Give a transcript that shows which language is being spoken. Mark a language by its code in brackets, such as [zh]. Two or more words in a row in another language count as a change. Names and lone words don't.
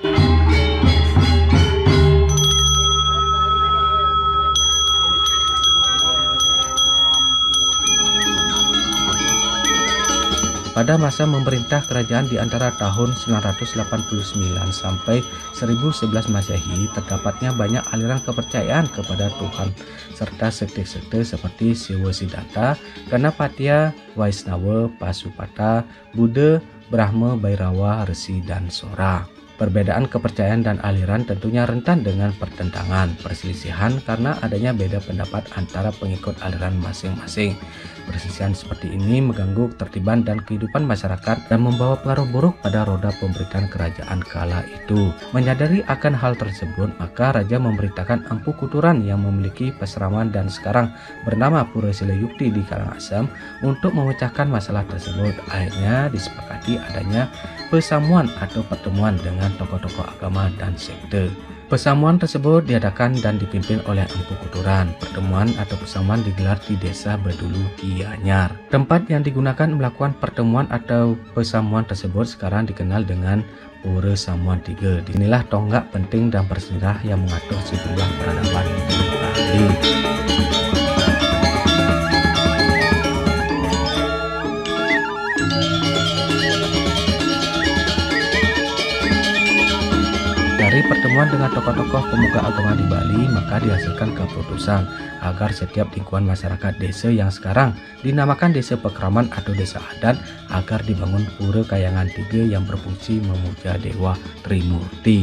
[id] Pada masa memerintah kerajaan di antara tahun 989 sampai 1011 Masehi, terdapatnya banyak aliran kepercayaan kepada Tuhan serta sekte-sekte seperti Siwa Siddhartha, Ganapatya, Vaisnava, Pasupata, Buddha, Brahma, Bhairava, Resi, dan Sora. Perbedaan kepercayaan dan aliran tentunya rentan dengan pertentangan, perselisihan karena adanya beda pendapat antara pengikut aliran masing-masing. Perselisihan seperti ini mengganggu ketertiban dan kehidupan masyarakat dan membawa pengaruh buruk pada roda pemerintahan kerajaan kala itu. Menyadari akan hal tersebut, maka raja memerintahkan Empu Kuturan yang memiliki peseraman dan sekarang bernama Pura Silayukti di Karangasem untuk memecahkan masalah tersebut. Akhirnya disepakati adanya pesamuan atau pertemuan dengan tokoh-tokoh agama dan sekte. Pesamuan tersebut diadakan dan dipimpin oleh Empu Kuturan. Pertemuan atau pesamuan digelar di desa Bedulu Gianyar. Tempat yang digunakan melakukan pertemuan atau pesamuan tersebut sekarang dikenal dengan Pura Samuan 3. Disinilah tonggak penting dan bersejarah yang mengatur sejumlah peradaban di Bali. Dari pertemuan dengan tokoh-tokoh pemuka agama di Bali, maka dihasilkan keputusan agar setiap lingkungan masyarakat desa yang sekarang dinamakan desa pekraman atau desa adat agar dibangun Pura Kayangan 3 yang berfungsi memuja Dewa Trimurti.